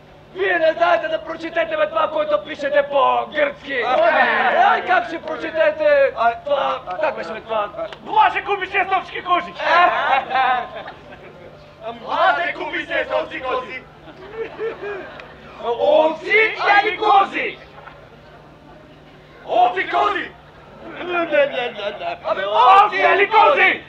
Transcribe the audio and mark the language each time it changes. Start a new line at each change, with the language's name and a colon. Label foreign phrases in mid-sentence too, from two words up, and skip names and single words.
Bulgarian: Вие не знаете да прочетете бе това, което пишете по-гръцки. Ай, как ще прочетете това? Как беше бе това? Блаже купи се стопски кожи! Блаже купи се стопски кожи! Овци или кози? Овци кози! Абе, овци или кози?